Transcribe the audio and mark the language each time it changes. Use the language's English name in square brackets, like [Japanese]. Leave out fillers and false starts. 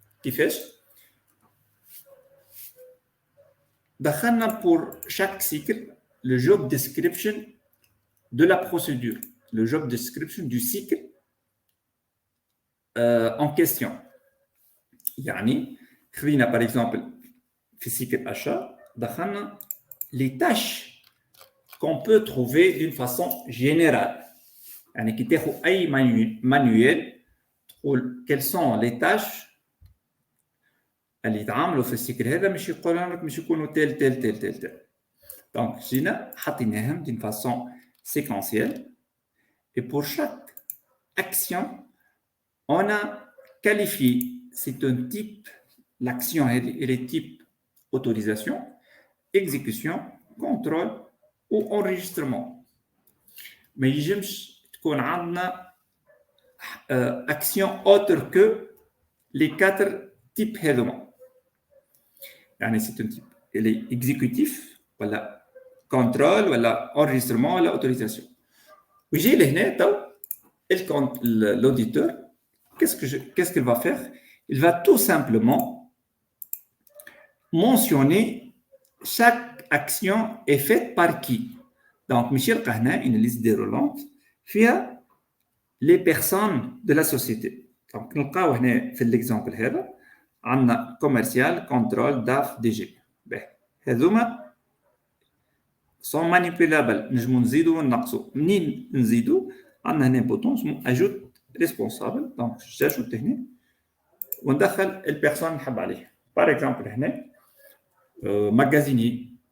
[French] Qui fait pour chaque cycle, le job description de la procédure, le job description du cycle en question. [Arabic] يعني خلينا [French] par exemple [Arabic] في [French] cycle achat [Arabic] دخلنا [French] les tâches qu'on peut trouver d'une façon générale. [Arabic] يعني كي تاخذ اي manuel تقول [French] quelles sont les tâches [Arabic] اللي يتعاملوا في السيكل هذا مش يقولوا لك مش يكونوا تل. [French] Donc [Arabic] جينا حطيناهم [French] d'une façon séquentielle et pour chaque action on a qualifié, c'est un type, l'action et les types autorisation, exécution, contrôle ou enregistrement. Mais il y a une action autre que les 4 types [Arabic] هذوما. يعني [French] c'est un type, il est exécutif, voilà, contrôle, voilà, enregistrement, voilà, autorisation. [Arabic] ويجي لهنا تو l'auditeur. [French] Qu'est-ce qu'il va faire? Il va tout simplement mentionner chaque action est faite par qui. Donc, Michel Kahna, une liste déroulante, fait les personnes de la société. Donc, nous avons fait l'exemple là, on a commercial, contrôle, DAF, DG. [Arabic] هذوما [French] sont manipulables. [Arabic] نجمو نزيدو ونقصو. منين نزيدو؟ عندنا هنا بوتون اسمه [French] ajoute responsable. Donc, j'ajoute [Arabic] هنا وندخل البيرسون نحب عليه. [French] Par exemple [Arabic] هنا [French] magasinier.